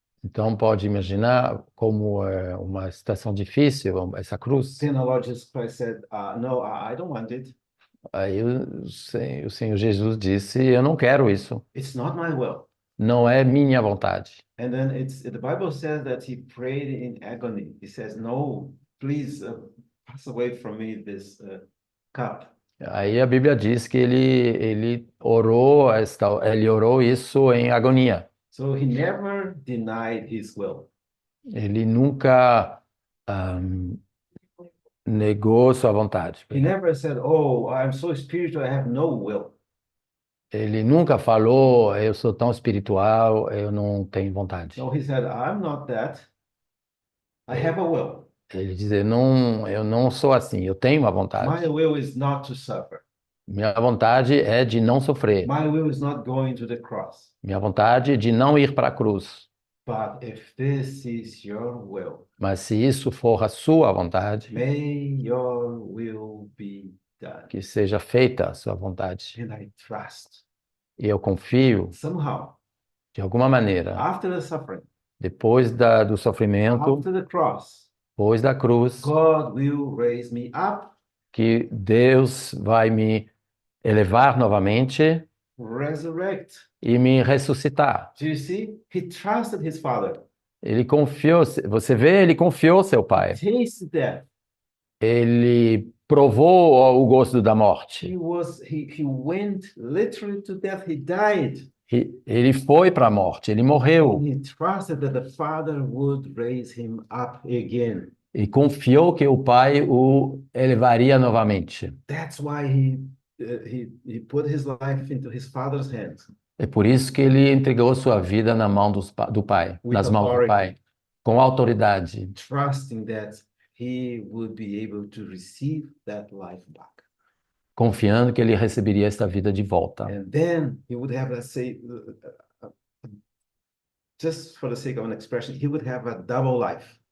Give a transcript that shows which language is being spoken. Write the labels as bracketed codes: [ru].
[pt] Então pode imaginar como é uma situação difícil essa cruz. [en] Then the Lord Jesus Christ said, "No, I don't want it. [pt] Aí o Senhor Jesus disse: Eu não quero isso. [en] It's not my will." [pt] Não é minha vontade. [en] And then the Bible says that he prayed in agony. He says, "No, please pass away from me this cup." [pt] Aí a Bíblia diz que ele orou isso em agonia. [en] So he never denied his will. [pt] Ele nunca negou sua vontade. [en] He never said, "Oh, I'm so spiritual, I have no will." [pt] Ele nunca falou: Eu sou tão espiritual, eu não tenho vontade. [en] No, he said, "I'm not that. I have a will. [pt] Ele diz: Eu não sou assim, eu tenho uma [en] My [pt] vontade. [en] will is not to suffer. [pt] Minha vontade é de não sofrer. [en] My will is not going to the cross. [pt] Minha vontade é de não ir para a cruz. [en] But if this is your will, [pt] Mas se isso for a sua vontade, [en] may your will be done." [pt] que seja feita a sua vontade. [en] And I trust. [pt] E eu confio, [en] Somehow, [pt] de alguma maneira, [en] after the suffering, [pt] depois do sofrimento, [en] after the cross, [pt] depois da cruz, [en] God will raise me up, [pt] que Deus vai me elevar novamente [en] resurrect. [pt] e me ressuscitar. [en] Do you see? He trusted his father. [pt] Ele confiou, você vê, ele confiou seu pai. [en] Tasted death. [pt] Ele provou o gosto da morte. [en] He went literally to death. He died. [pt] Ele foi para a morte, ele morreu. [en] He trusted that the father would raise him up again. [pt] E confiou que o pai o elevaria novamente. [en] That's why he put his life into his father's hands. [pt] É por isso que ele entregou sua vida na mão do pai, [en] With [pt] nas mãos do [en] authority. [pt] pai, com autoridade, [en] Trusting that he would be able to receive that life back. [pt] confiando que ele receberia esta vida de volta. [en] And then he would have, let's say, just for the sake of an expression, he would have a double life.